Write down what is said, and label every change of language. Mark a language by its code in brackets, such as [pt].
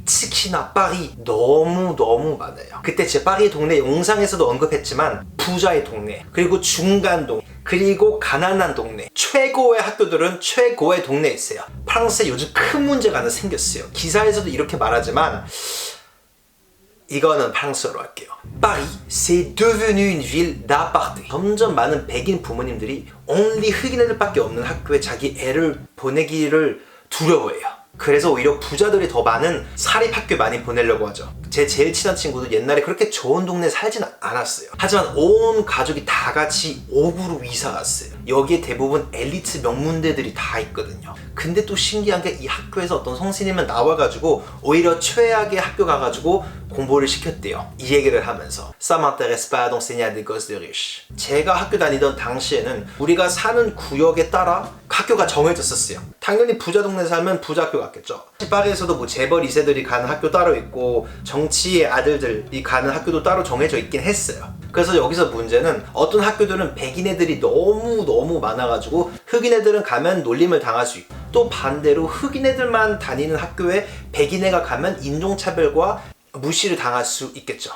[ko] 특히나 파리 너무 많아요. 그때 제 파리 동네 영상에서도 언급했지만 부자의 동네, 그리고 중간 동네, 그리고 가난한 동네, 최고의 학교들은 최고의 동네에 있어요. 프랑스에 요즘 큰 문제가 하나 생겼어요. 기사에서도 이렇게 말하지만 이거는 프랑스어로 할게요. [fr] Paris, c'est devenu une ville d'aparté. [ko] 점점 많은 백인 부모님들이 only 흑인 애들밖에 없는 학교에 자기 애를 보내기를 두려워해요. 그래서 오히려 부자들이 더 많은 사립학교 많이 보내려고 하죠. 제 제일 친한 친구도 옛날에 그렇게 좋은 동네에 살진 않았어요. 하지만 온 가족이 다 같이 옥으로 이사 갔어요. 여기에 대부분 엘리트 명문대들이 다 있거든요. 근데 또 신기한 게 이 학교에서 어떤 선생님은 나와가지고 오히려 최악의 학교 가가지고 공부를 시켰대요. 이 얘기를 하면서 [fr] Ça m'intéresse pas d'enseigner à des gosses de riches. [ko] 제가 학교 다니던 당시에는 우리가 사는 구역에 따라 학교가 정해졌었어요. 당연히 부자 동네 살면 부자 학교 갔겠죠. 파리에서도 뭐 재벌 2세들이 가는 학교 따로 있고 정치의 아들들이 가는 학교도 따로 정해져 있긴 했어요. 그래서 여기서 문제는 어떤 학교들은 백인 애들이 너무 많아가지고 흑인 애들은 가면 놀림을 당할 수 있고, 또 반대로 흑인 애들만 다니는 학교에 백인 애가 가면 인종차별과 무시를 당할 수 있겠죠.